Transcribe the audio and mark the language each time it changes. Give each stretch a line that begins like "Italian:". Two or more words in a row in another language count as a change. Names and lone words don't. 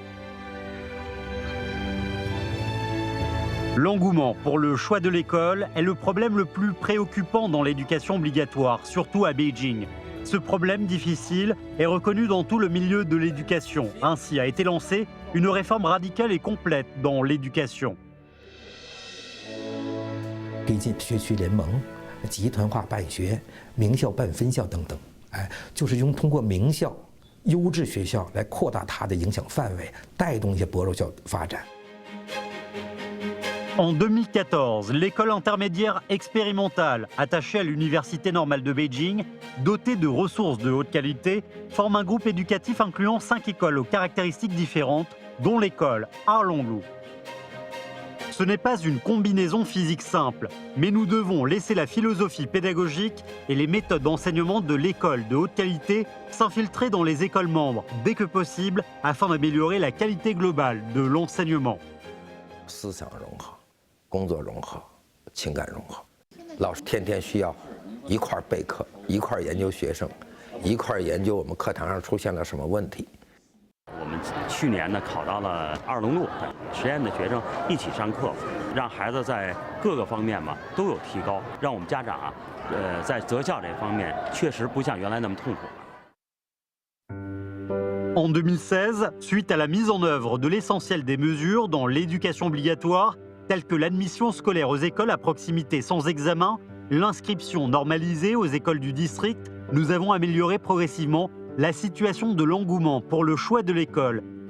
French: L'engouement pour le choix de l'école est le problème le plus préoccupant dans l'éducation obligatoire, surtout à Beijing. Ce problème difficile est reconnu dans tout le milieu de l'éducation. Ainsi a été lancée une réforme radicale et complète dans l'éducation.
Chinese: 推进学区联盟、集团化办学、名校办分校等等，就是通过名校、优质学校来扩大它的影响范围，带动一些薄弱校发展。
French: En 2014, l'école intermédiaire expérimentale, attachée à l'Université normale de Beijing, dotée de ressources de haute qualité, forme un groupe éducatif incluant 5 écoles aux caractéristiques différentes, dont l'école Arlonglu. Ce n'est pas une combinaison physique simple, mais nous devons laisser la philosophie pédagogique et les méthodes d'enseignement de l'école de haute qualité s'infiltrer dans les écoles membres dès que possible afin d'améliorer la qualité globale de l'enseignement.
Chinese: 思想融合、工作融合、情感融合，老师天天需要一块儿备课，一块儿研究学生，一块儿研究我们课堂上出现了什么问题。我们去年呢考到了2龙路实验的学生一起上课，让孩子在各个方面嘛都有提高，让我们家长啊，在择校这方面确实不像原来那么痛苦。
French: En 2016, suite à la mise en œuvre de l'essentiel des mesures dans l'éducation obligatoire, telles que l'admission scolaire aux écoles à proximité sans examen, l'inscription normalisée aux écoles du district nous avons amélioré progressivement la situation de l'engouement pour le choix de l'école.